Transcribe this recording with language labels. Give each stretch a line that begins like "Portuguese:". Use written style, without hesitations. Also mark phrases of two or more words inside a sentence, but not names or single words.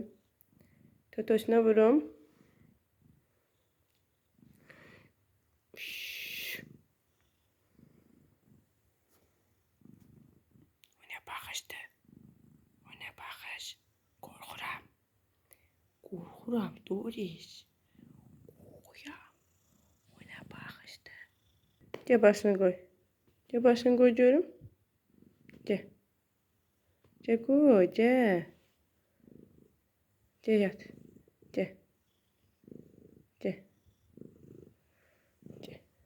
Azerbaijani: Totoşuna vurum. O ne baxışdı? O ne baxış? Qorxuram. Qorxuram Doriş. Qorxuram. O ne baxışdı?
Turkish: Gel başını koy. Gel başını koy görüm. Gel. Gel koy, gel. Gel yat. Gel. Gel. Gel.